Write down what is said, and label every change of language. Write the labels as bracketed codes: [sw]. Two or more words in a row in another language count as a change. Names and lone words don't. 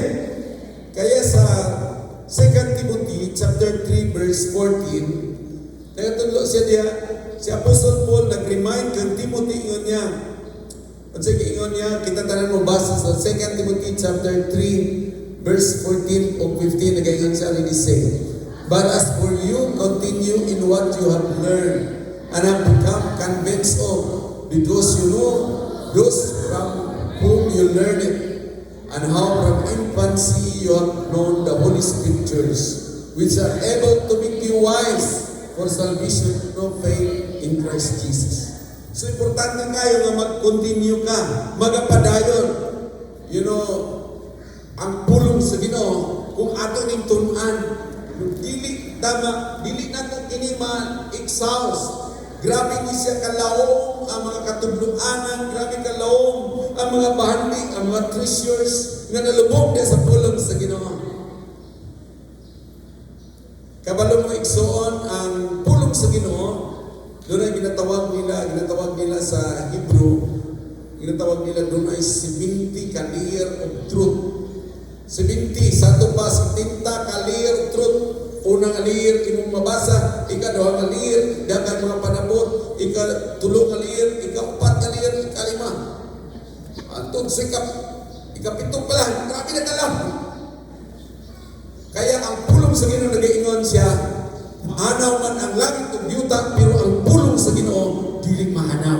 [ceb] Kaya sa 2 Timothy [en] chapter 3 verse 14, [ceb] nagatudlo siya diya. Si Apostol Paul nag-remind kang Timothy ingon niya. At sige ingon niya, kita tanan mo basa sa [en] 2 Timothy chapter 3 verse 14 [ceb] o 15 nagaingon siya rin [en] say, but as for you, continue in what you have learned and have become convinced of, because you know those from whom you learned it, and how from infancy you have known the Holy Scriptures, which are able to make you wise for salvation through faith in Christ Jesus. [ceb] So, importante kayo nga mag-continue ka, magapadayon. [en] You know, [ceb] ang pulong sa Ginoo, kung ato ning tun-an, dili tama, dili nato kini ma-exhaust. Grabe ni siya kalaom ang mga katudloanan, grabe kalaom ang mga bahandi, ang mga treasures nga nalubog niya sa pulong sa Ginoo. Kabalo mo igsoon ang pulong sa Ginoo, doon ay ginatawag nila sa Hebrew, ginatawag nila doon ay 70 ka [en] layer of truth. [ceb] 70, sa ito pa, 70 ka [en] layer of truth. [ceb] Unang layer, imong mabasa, ika-2 ka layer, dagang mga panabot, ika-3 ka layer, ika-4 ka layer, ika-5. Antong ika-7 pa lang, grabe na kalam. Kaya ang pulong sa Ginoo nag-iingon siya, mahanaw man ang langit ug yuta, pero ang pulong sa Ginoo dili mahanaw.